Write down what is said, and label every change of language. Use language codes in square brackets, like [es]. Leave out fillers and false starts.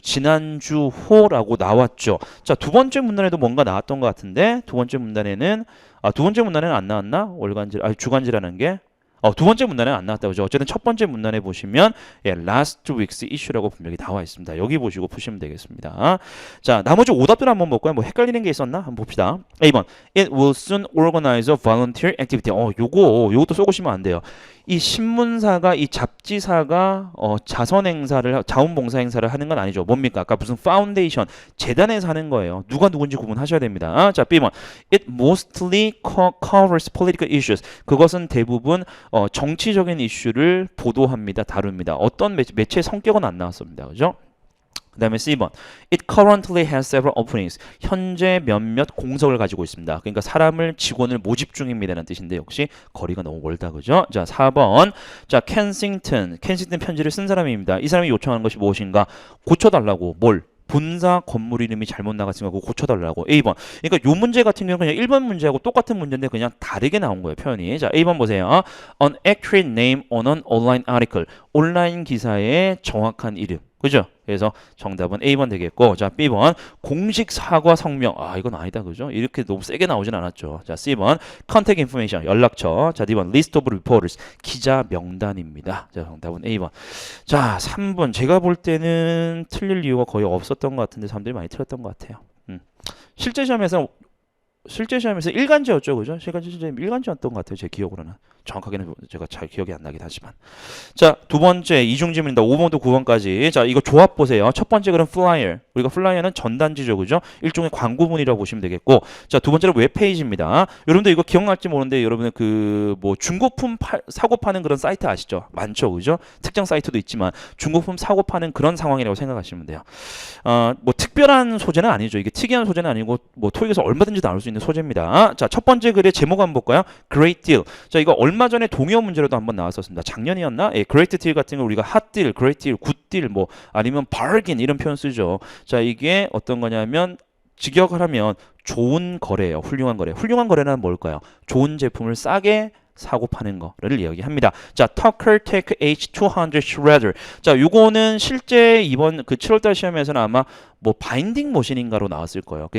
[ko] 지난주호라고 나왔죠. 자, 두 번째 문단에도 뭔가 나왔던 것 같은데 두 번째 문단에는 안 나왔나? 주간지라는 게 두 번째 문단에 안 나왔다 그죠? 어쨌든 첫 번째 문단에 보시면 [en] last week's issue [ko] 라고 분명히 나와 있습니다. 여기 보시고 푸시면 되겠습니다. 자, 나머지 오답들 한번 볼까요? 뭐 헷갈리는 게 있었나? 한번 봅시다. [en] A번 It will soon organize a volunteer activity. [ko] 요것도 쏘고시면 안 돼요. 이 신문사가 이 잡지사가 자원봉사 행사를 하는 건 아니죠. 뭡니까? 아까 무슨 파운데이션 재단에서 하는 거예요. 누가 누군지 구분하셔야 됩니다. [en] 자, B번 It mostly covers political issues. [ko] 그것은 대부분 정치적인 이슈를 보도합니다. 다룹니다. 어떤 매체의 성격은 안 나왔습니다. 그죠? [en] 그 다음에 C번 It currently has several openings. [ko] 현재 몇몇 공석을 가지고 있습니다. 그러니까 직원을 모집 중입니다라는 뜻인데 역시 거리가 너무 멀다. 그죠? 자, 4번 자, 켄싱턴 편지를 쓴 사람입니다. 이 사람이 요청하는 것이 무엇인가? 고쳐달라고. 뭘? 본사 건물 이름이 잘못 나갔으니까 그거 고쳐달라고. A번. 그러니까 요 문제 같은 경우는 그냥 1번 문제하고 똑같은 문제인데 그냥 다르게 나온 거예요. 표현이. 자, A번 보세요. [en] An accurate name on an online article. [ko] 온라인 기사의 정확한 이름. 그죠? 그래서 정답은 A번 되겠고, 자, B번 공식 사과 성명. 이건 아니다. 그죠? 이렇게 너무 세게 나오진 않았죠. 자, C번 contact information 연락처. 자, D번 list of reporters 기자 명단입니다. 자, 정답은 A번. 자, 3번 제가 볼 때는 틀릴 이유가 거의 없었던 것 같은데 사람들이 많이 틀렸던 것 같아요. 실제 시험에서 일간지였죠, 그죠? 실제 일간지였던 것 같아요, 제 기억으로는. 정확하게는 제가 잘 기억이 안 나긴 하지만. 자, 두 번째 이중지문입니다. 5번부터 9번까지. 자, 이거 조합 보세요. 첫 번째 글은 flyer. 우리가 flyer는 전단지죠, 그죠? 일종의 광고문이라고 보시면 되겠고. 자, 두 번째는 웹페이지입니다. 여러분들 이거 기억날지 모르는데 여러분은 중고품 사고 파는 그런 사이트 아시죠? 많죠, 그죠? 특정 사이트도 있지만 중고품 사고 파는 그런 상황이라고 생각하시면 돼요. 특별한 소재는 아니죠. 이게 특이한 소재는 아니고 토익에서 얼마든지 나올 수 있는 소재입니다. 자, 첫 번째 글의 제목 한번 볼까요? [en] Great deal. [ko] 자, 이거 얼마 전에 동요 문제로도 한번 나왔었습니다. 작년이었나? Great deal 같은 거 우리가 hot deal, great deal, good deal 아니면 bargain 이런 표현 쓰죠. 자, 이게 어떤 거냐면 직역을 하면 좋은 거래예요. 훌륭한 거래. 훌륭한 거래는 뭘까요? 좋은 제품을 싸게 사고 파는 거를 이야기합니다. [en] 자, Tucker Tech H200 Shredder. [ko] 자, 요거는 실제 이번 7월달 시험에서는 아마 바인딩 머신인가로 나왔을 거예요.